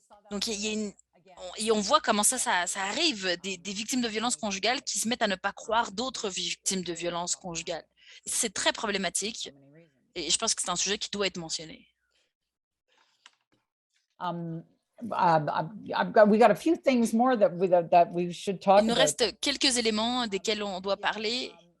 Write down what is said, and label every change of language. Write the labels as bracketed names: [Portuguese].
[French] Donc, et on voit comment ça arrive, des victimes de violences conjugales qui se mettent à ne pas croire d'autres victimes de violences conjugales. C'est très problématique et je pense que c'est un sujet qui doit être mentionné. [English] We got a few things more that we should talk [French] Il nous [English] about. [French] reste quelques éléments desquels on doit parler.